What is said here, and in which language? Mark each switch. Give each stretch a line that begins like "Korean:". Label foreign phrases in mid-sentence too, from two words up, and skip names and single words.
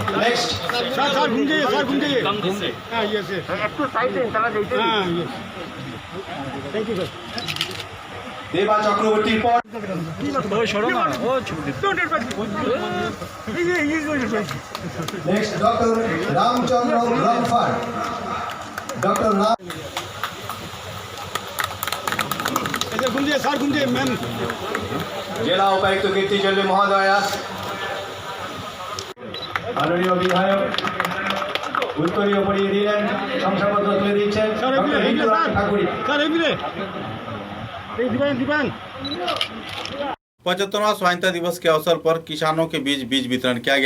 Bangla: নেক্সট দেবা চক্রবর্তীর পর নেক্সট ডক্টর রামচন্দ্র রামফার। ডক্টর রাম জেলা উপায়ুক্ত কীর্তিচন্দ্র মহোদয়া, মাননীয় বিধায়ক উত্তরীয় পড়িয়ে দিলেন, শংসাপত্র তুলে দিচ্ছেন ঠাকুরি।
Hindi: 75वां स्वाधीनता दिवस के अवसर पर किसानों के बीच बीज वितरण किया गया।